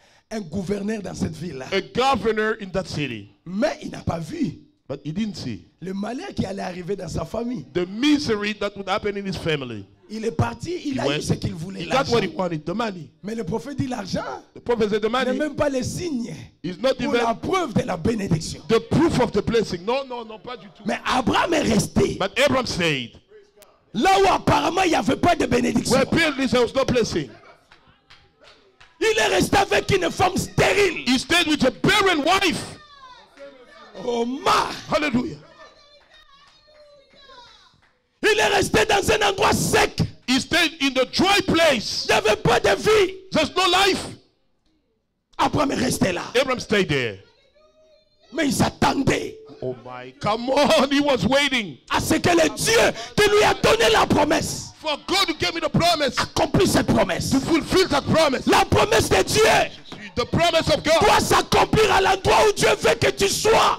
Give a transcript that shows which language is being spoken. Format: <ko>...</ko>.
<fr>un gouverneur dans cette ville-là.</fr> <en>a governor in that city.</en> <fr>Mais il n'a pas vu</fr> <en>But he didn't see</en> <fr>le malheur qui allait arriver dans sa famille.</fr> <en>the misery that would happen in his family.</en> <fr>Il est parti, il a eu ce qu'il voulait.</fr> <en>He got what he wanted, the money.</en> <fr>Mais le prophète dit l'argent</fr> <en>The prophet said the</en> <fr>n'est</fr> <en>money</en> <fr>même pas le signe</fr> <en>is not</en> <fr>pour</fr> <en>even</en> <fr>la preuve de la bénédiction.</fr> <en>the proof of the blessing. No,</en> <fr>pas du tout. Mais Abraham est resté</fr> <en>But Abraham stayed.</en> <fr>là où apparemment il n'y avait pas de bénédiction.</fr> <en>Where apparently there was no blessing.</en> <fr>Il est resté avec une femme stérile.</fr> <en>He stayed with a barren wife. Oh ma! Hallelujah.</en> <fr>Il est resté dans un endroit sec.</fr> <en>He stayed in the dry place.</en> <fr>Il n'y avait pas de vie.</fr> <en>There's no life.</en> <fr>Abraham est resté là.</fr> <en>Abraham stayed there.</en> <fr>Mais il s'attendait</fr> <en>Oh my, come on. He was waiting</en> <fr>à ce que le Dieu qui lui a donné la promesse</fr> <en>for God to give me the promise,</en> <fr>accomplisse cette promesse.</fr> <en>to fulfill that promise.</en> <fr>La promesse de Dieu</fr> <en>The promise of God</en> <fr>doit s'accomplir à l'endroit où Dieu veut que tu sois.</fr>